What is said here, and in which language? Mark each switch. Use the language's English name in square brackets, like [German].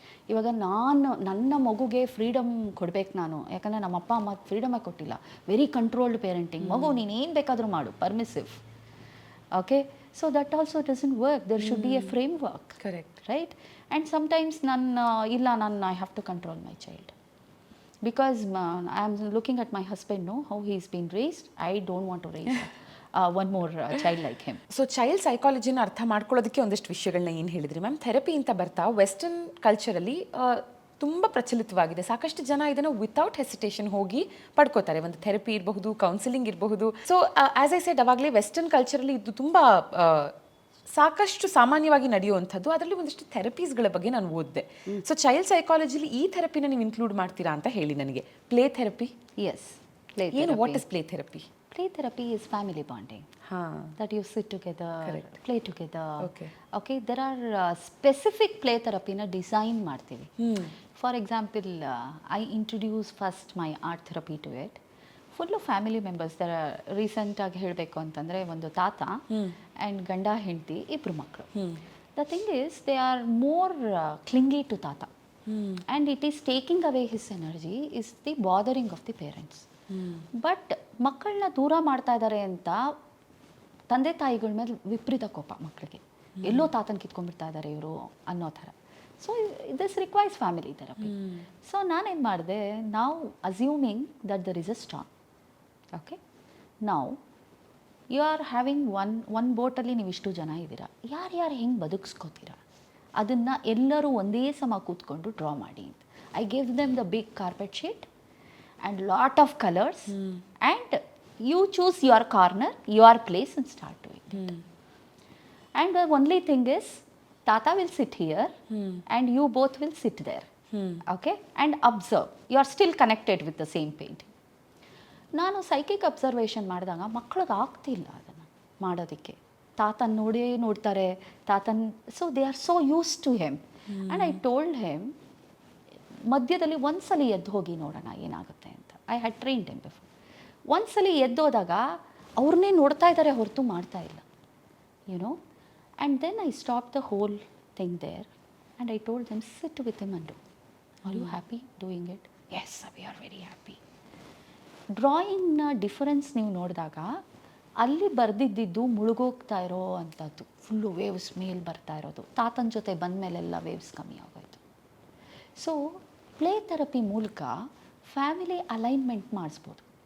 [Kannada] ಇವಾಗ ನನ್ನ ಮಗುಗೆ ಫ್ರೀಡಮ್ ಕೊಡಬೇಕು ನಾನು, ಯಾಕಂದರೆ ನಮ್ಮ ಅಪ್ಪ ಅಮ್ಮ ಫ್ರೀಡಮೇ ಕೊಟ್ಟಿಲ್ಲ. [English] Very controlled parenting. [Kannada] ಮಗು ನೀನು ಏನು ಬೇಕಾದರೂ ಮಾಡು, ಪರ್ಮಿಸಿವ್. [English] Okay, so that also doesn't work. There should be a framework. Correct, right? And sometimes I have to control my child. Because I am looking at my husband, how he's been raised. I don't want to raise one more child like him. [Kannada] So child ಸೈಕಾಲಜಿನ ಅರ್ಥ ಮಾಡ್ಕೊಳ್ಳೋದಕ್ಕೆ ಒಂದಿಷ್ಟು ವಿಷಯಗಳನ್ನ ಏನು ಹೇಳಿದ್ರಿ ma'am. Therapy ಅಂತ ಬರ್ತಾ western ಕಲ್ಚರಲ್ಲಿ ತುಂಬ ಪ್ರಚಲಿತವಾಗಿದೆ. ಸಾಕಷ್ಟು ಜನ ಇದನ್ನು [English] without hesitation [Kannada] ಹೋಗಿ ಪಡ್ಕೋತಾರೆ. ಒಂದು ಥೆರಪಿ ಇರಬಹುದು, ಕೌನ್ಸಿಲಿಂಗ್ ಇರಬಹುದು. [English] so as I said, [Kannada] ಅವಾಗಲೇ ವೆಸ್ಟರ್ನ್ ಕಲ್ಚರಲ್ಲಿ ಇದು ತುಂಬ ಸಾಕಷ್ಟು ಸಾಮಾನ್ಯವಾಗಿ ನಡೆಯುವಂಥದ್ದು. ಅದರಲ್ಲಿ ಒಂದಿಷ್ಟು ಥೆರಪೀಸ್ಗಳ ಬಗ್ಗೆ ನಾನು ಓದಿದೆ. ಸೊ ಚೈಲ್ಡ್ ಸೈಕಾಲಜಿಲಿ ಈ ಥೆರಪಿನ ನೀವು ಇನ್ಕ್ಲೂಡ್ ಮಾಡ್ತೀರಾ ಅಂತ ಹೇಳಿ ನನಗೆ. [English] Play therapy, Yes, play ಏನು, therapy. What is play therapy? Play therapy is family bonding. That you sit together, Correct. play together. Okay. Okay, there are specific play therapy na design [Kannada] ಮಾಡ್ತೀವಿ. [English] For example, I introduce first my art therapy to it. Full family members. [Kannada] ದರ ರೀಸೆಂಟಾಗಿ ಹೇಳಬೇಕು ಅಂತಂದರೆ ಒಂದು ತಾತ and ಗಂಡ ಹೆಂಡತಿ, ಇಬ್ಬರು ಮಕ್ಕಳು. [English] The thing is they are more clingy to ತಾತ, and it is taking away his energy, is the bothering of the parents. [Kannada] But ಮಕ್ಕಳನ್ನ ದೂರ ಮಾಡ್ತಾ ಇದ್ದಾರೆ ಅಂತ ತಂದೆ ತಾಯಿಗಳ ಮೇಲೆ ವಿಪರೀತ ಕೋಪ ಮಕ್ಕಳಿಗೆ. ಎಲ್ಲೋ ತಾತನ ಕಿತ್ಕೊಂಡ್ಬಿಡ್ತಾ ಇದ್ದಾರೆ ಇವರು ಅನ್ನೋ ಥರ. [English] So this requires family therapy. So [Kannada] ನಾನೇನು ಮಾಡಿದೆ, ನಾವು [English] Assuming that there is a storm. [Kannada] Okay, ನಾವು [English] you are having one [Kannada] ಬೋಟಲ್ಲಿ ನೀವು ಇಷ್ಟು ಜನ ಇದ್ದೀರಾ, ಯಾರ್ಯಾರು ಹೆಂಗೆ ಬದುಕಿಸ್ಕೋತೀರಾ ಅದನ್ನು ಎಲ್ಲರೂ ಒಂದೇ ಸಮ ಕೂತ್ಕೊಂಡು ಡ್ರಾ ಮಾಡಿ ಅಂತ. [English] I give them the big carpet sheet and lot of colours and you choose your corner, your place and start doing it. And the only thing is Tata will sit here and you both will sit there. Okay, and observe. You are still connected with the same painting. [Kannada] ನಾನು psychic observation ಮಾಡಿದಾಗ ಮಕ್ಕಳಿಗೆ ಆಗ್ತಿಲ್ಲ ಅದನ್ನು ಮಾಡೋದಕ್ಕೆ. ತಾತನ ನೋಡ್ತಾರೆ ತಾತನ್. [English] So they are so used to him. And I told him, [Kannada] ಮಧ್ಯದಲ್ಲಿ ಒಂದ್ಸಲಿ ಎದ್ದು ಹೋಗಿ ನೋಡೋಣ ಏನಾಗುತ್ತೆ ಅಂತ. [English] I had trained him before. [Kannada] ಒಂದ್ಸಲಿ ಎದ್ದೋದಾಗ ಅವ್ರನ್ನೇ ನೋಡ್ತಾ ಇದ್ದಾರೆ ಹೊರತು ಮಾಡ್ತಾ ಇಲ್ಲ, YONO. [English] And then I stopped the whole thing there and I told them, sit with him and do. Are you happy doing it? Yes we are very happy. [Kannada] ಡ್ರಾಯಿಂಗ್ನ difference ನೀವು ನೋಡಿದಾಗ ಅಲ್ಲಿ ಬರೆದಿದ್ದು ಮುಳುಗೋಗ್ತಾ ಇರೋ ಅಂಥದ್ದು, ಫುಲ್ಲು ವೇವ್ಸ್ ಮೇಲೆ ಬರ್ತಾ ಇರೋದು. ತಾತನ ಜೊತೆ ಬಂದ ಮೇಲೆಲ್ಲ ವೇವ್ಸ್ ಕಮ್ಮಿ ಆಗೋಯ್ತು. ಸೊ ಪ್ಲೇ ಥೆರಪಿ ಮೂಲಕ ಫ್ಯಾಮಿಲಿ ಅಲೈನ್ಮೆಂಟ್ ಮಾಡಿಸ್ಬೋದು.